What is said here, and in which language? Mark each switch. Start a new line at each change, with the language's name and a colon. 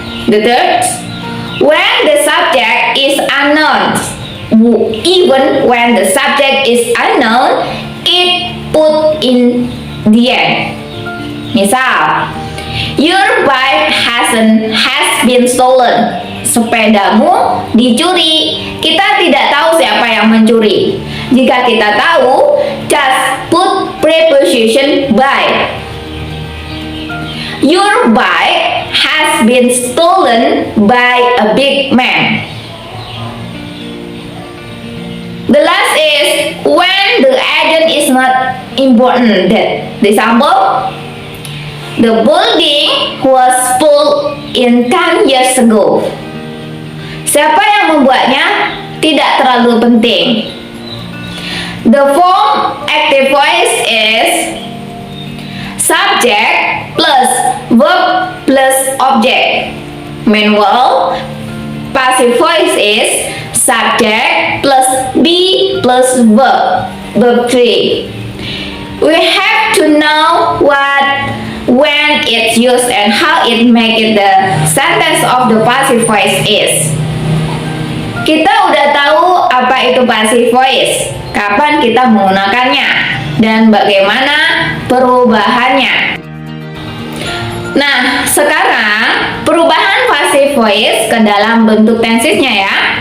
English: The third, when the subject is unknown. Even when the subject is unknown, it put in the end. Misal, your bike has been stolen.
Indonesian: Sepedamu dicuri. Kita tidak tahu siapa yang mencuri. Jika kita tahu,
English: just put preposition by. Your bike has been stolen by a big man. The last is when the agent is not important. The example, the building was full in 10 years ago.
Indonesian: Siapa yang membuatnya tidak terlalu penting.
English: The form active voice is subject plus verb plus object. Meanwhile, passive voice is subject plus be plus verb. Verb 3. We have to know when it's used and how it make it the sentence of the passive voice is.
Indonesian: Kita udah tahu apa itu passive voice, kapan kita menggunakannya, dan bagaimana perubahannya. Nah, sekarang perubahan passive voice ke dalam bentuk tensesnya ya.